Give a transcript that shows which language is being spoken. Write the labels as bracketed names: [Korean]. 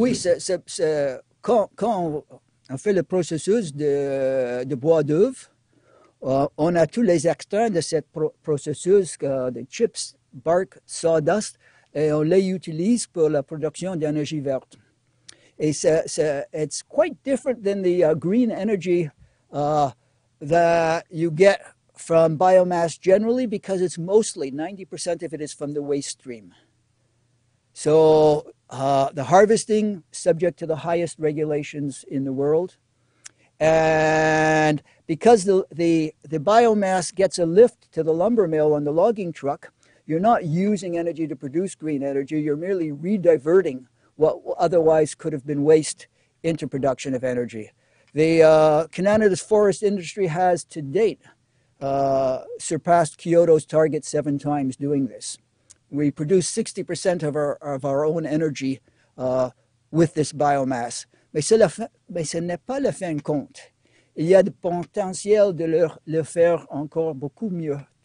[French] Oui, quand on fait le processus de bois d'œuvre, on a tous les extraits de ce processus, de [English] chips, bark, sawdust, [French] et on les utilise pour la production d'énergie verte. [English] Et it's quite different than the green energy that you get from biomass generally, because it's mostly 90% of it is from the waste stream. So the harvesting subject to the highest regulations in the world. And because the biomass gets a lift to the lumber mill on the logging truck, you're not using energy to produce green energy, you're merely rediverting what otherwise could have been waste into production of energy. Canada's forest industry has to date surpassed Kyoto's target 7 times doing this. We produce 60% of our own energy with this biomass. [French] Mais ce n'est pas le fin de compte. Il y a le potentiel de le faire encore beaucoup mieux.